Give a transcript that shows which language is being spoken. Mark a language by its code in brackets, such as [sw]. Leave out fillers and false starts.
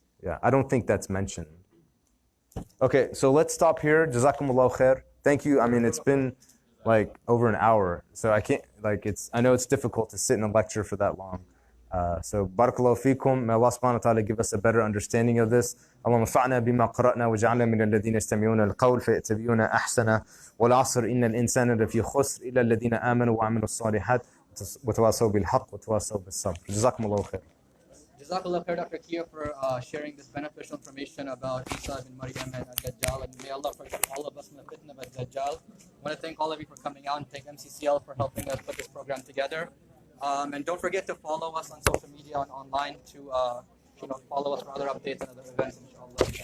[en] Yeah, I don't think that's mentioned. Okay, so let's stop here. Jazakumullahu khair. Thank you. I mean, it's been like over an hour, so I can't, like, I know it's difficult to sit in a lecture for that long. So barakallahu feekum. May Allah subhanahu wa ta'ala give us a better understanding of this. [ar] اللهم انفعنا بما قرأنا وجعلنا من الذين يستمعون القول فيتبعون أحسنه والعصر إن الإنسان لفي خسر إلا الذين آمنوا وعملوا الصالحات وتواصوا بالحق وتواصوا بالصبر. جزاكم الله خير. [en] Jazakallah khair, Dr. Kia, for sharing this beneficial information about Eesa ibn Maryam and Al-Dajjal, and may Allah protect all of us from the fitna of Al-Dajjal. I want to thank all of you for coming out and thank MCCL for helping us put this program together. And don't forget to follow us on social media and online to follow us for other updates and other events, inshallah.